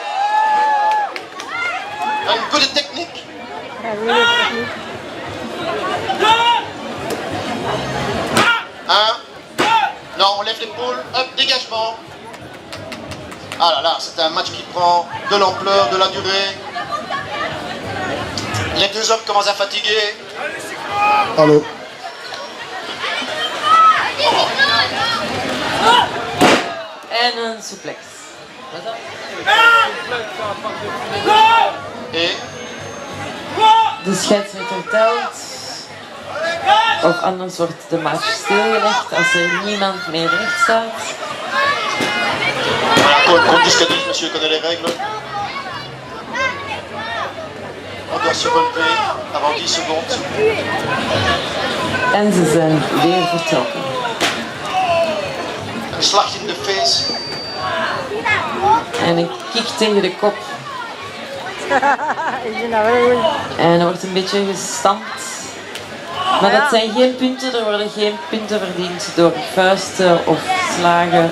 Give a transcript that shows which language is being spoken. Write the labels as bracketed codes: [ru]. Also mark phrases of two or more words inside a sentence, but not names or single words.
[fr] Un coup de technique. Non, on lève l'épaule. Hop, dégagement. Ah là là, c'est un match qui prend de l'ampleur, de la durée. Les deux hommes commencent à fatiguer. Allô. [nl] En een suplex. [fr] Et [nl] De scheidsrechter telt. Of anders wordt de match stilgelegd als er niemand meer recht staat. [fr] Compte jusqu'à 10, monsieur connaît les règles. On doit se relever avant 10 secondes. [nl] En ze zijn weer vertrokken. Een slag in de face. En een kick tegen de kop. Ik vind dat wel goed. En er wordt een beetje gestampt. Maar dat zijn geen punten, er worden geen punten verdiend door vuisten of slagen.